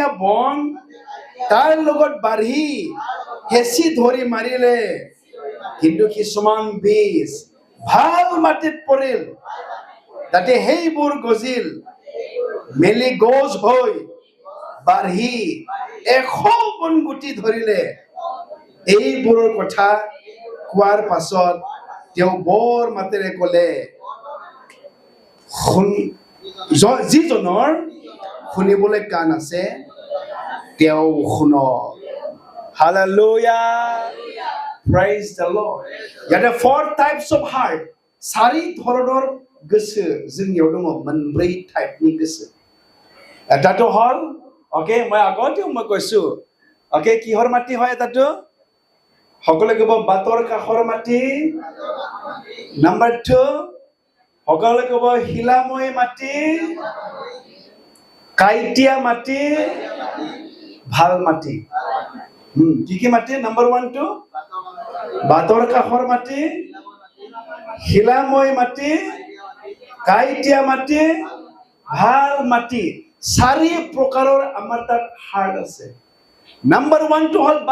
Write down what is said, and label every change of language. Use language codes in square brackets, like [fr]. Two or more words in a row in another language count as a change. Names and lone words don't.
[as] বন তাৰ লগত বাঢ়ি হেঁচি ধৰি মাৰিলে কিন্তু কিছুমান বীজ ভাল মাটিত পৰিল তাতে সেইবোৰ গজিল মেলি গছ হৈ বাঢ়ি 100 গুণ গুটি ধৰিলে এইবোৰৰ কথা কোৱাৰ পাছত তেওঁ বৰ মাতেৰে ক'লে যিজনৰ শুনিবলৈ কাণ আছে তেওঁ শুনক হালেলুয়া [en] praise the Lord [as] ইয়াতে [en] 4 types of heart [as] চাৰি ধৰণৰ [brx] गोसो जोंनियाव दङ मोनब्रै टाइपनि गोसो [as] এটাটো হল ওকে মই আগতে মই কৈছো ওকে কিহৰ মাটি হয় এটাটো সকলোৱে ক'ব বাটৰ কাষৰ মাটি নাম্বাৰ 2 সকলোৱে ক'ব শিলাময় মাটি কাইটিয়া মাটি ভাল মাটি কি মাটি নাম্বাৰ 1 2 বাটৰ কাষৰ মাটি শিলাময় মাটি কাইটিয়া মাটি ভাল মাটি চাৰি প্ৰকাৰৰ আমাৰ তাত হাৰ্ট আছে নাম্বাৰ 1 টো হল